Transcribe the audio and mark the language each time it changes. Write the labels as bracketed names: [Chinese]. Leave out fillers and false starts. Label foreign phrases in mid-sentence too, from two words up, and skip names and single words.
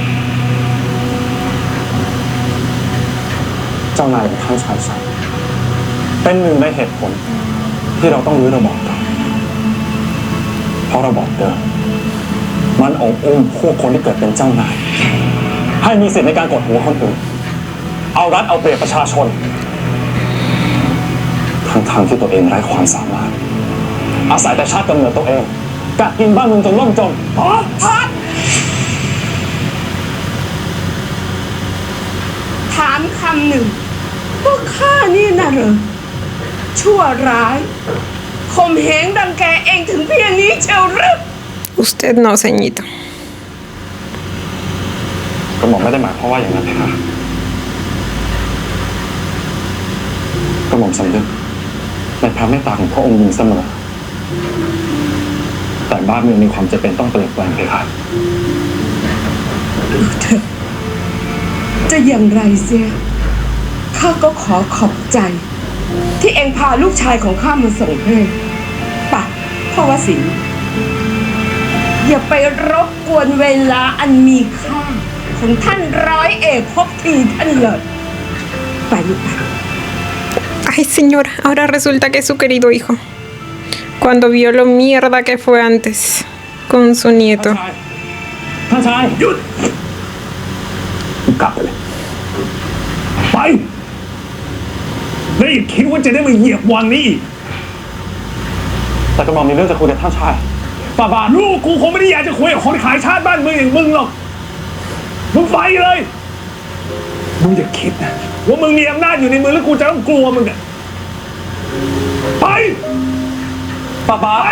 [Thai] เจ้านายของท่านชายชัยเป็นหนึ่งในเหตุผลที่เราต้องรื้อระบอบเก่าเพราะระบอบเดิมมันองอุ้มพวกคนที่เกิดเป็นเจ้านายให้มีสิทธิในการกดหัวคนอื่นเอารัดเอาเปรียบประชาชนทั้งที่ตัวเองไร้ความสามารถอาศัยแต่ชาติกำเนิดตัวเองกัดกินบ้านเมืองจนล่มจม ถามคำหนึ่งว่าข้านี่น่ะเหรอชั่วร้ายข่มเหงดังแกเองถึงเพียงนี้เชียวหรือ [Spanish] Usted no, ceñito. [Thai] กระหม่อมไม่ได้หมายความว่าอย่างนั้นเลยค่ะกระหม่อมสำนึกในพระเมตตาของพระองค์อยู่เสมอแต่บ้านเมืองมีความจำเป็นต้องเปลี่ยนแปลงเลยค่ะ จะอย่างไรเสียข้าก็ขอขอบใจ ที่เองพาลูกชายของข้ามาส่งให้ปะพ่อวสินอย่าไปรบกวนเวลาอันมีค่าของท่านร้อยเอกภพทีท่านเลยไปลูกไป [Spanish] Ay, señora, ahora resulta que es su querido hijo. Cuando vio lo mierda que fue antes con su nieto. [Thai] ท่านชายหยุดกลับไปเลยไปแล้วอย่าคิดว่าจะได้มาเหยียบวังนี้อีกแต่กระหม่อมมีเรื่องจะคุยกับท่านชายฝ่าบาทลูกกูคงไม่ได้อยากจะคุยกับคนขายชาติบ้านเมืองอย่างมึงหรอกมึงไปเลยมึงอย่าคิดนะว่ามึงมีอำนาจอยู่ในมือแล้วกูจะต้องกลัวมึงอะไปฝ่าบาท